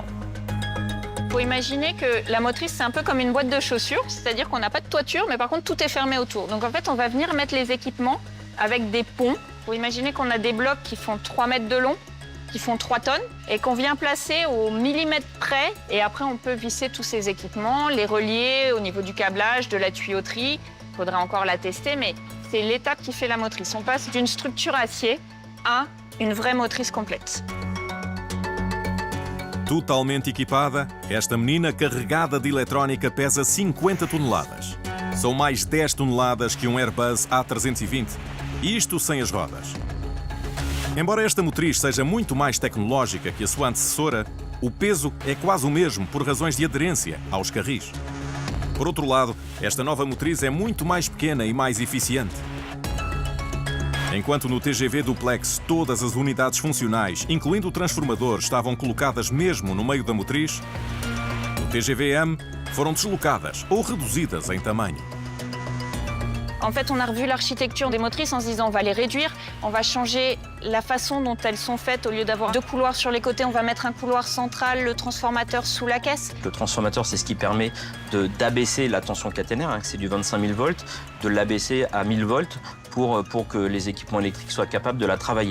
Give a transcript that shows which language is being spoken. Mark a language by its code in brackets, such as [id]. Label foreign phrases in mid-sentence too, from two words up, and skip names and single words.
[fr] Il faut imaginer que la motrice, c'est un peu comme une boîte de chaussures, c'est-à-dire qu'on n'a pas de toiture, mais par contre, tout est fermé autour. Donc en fait, on va venir mettre les équipements avec des ponts. Il faut imaginer qu'on a des blocs qui font 3 mètres de long, qui font 3 tonnes, et qu'on vient placer au millimètre près. Et après, on peut visser tous ces équipements, les relier au niveau du câblage, de la tuyauterie. Il faudra encore la tester, mais c'est l'étape qui fait la motrice. On passe d'une structure acier à une vraie motrice complète. [pt] Totalmente equipada, esta menina carregada de eletrónica pesa 50 toneladas. São mais 10 toneladas que um Airbus A320. Isto sem as rodas. Embora esta motriz seja muito mais tecnológica que a sua antecessora, o peso é quase o mesmo por razões de aderência aos carris. Por outro lado, esta nova motriz é muito mais pequena e mais eficiente. Enquanto no TGV Duplex todas as unidades funcionais, incluindo o transformador, estavam colocadas mesmo no meio da motriz, no TGV-M foram deslocadas ou reduzidas em tamanho. [fr] En fait, on a revu l'architecture des motrices en se disant on va les réduire, on va changer la façon dont elles sont faites. Au lieu d'avoir 2 couloirs sur les côtés, on va mettre un couloir central, le transformateur sous la caisse. Le transformateur, c'est ce qui permet d'abaisser la tension caténaire, hein, c'est du 25 000 volts, de l'abaisser à 1000 volts pour que les équipements électriques soient capables de la travailler.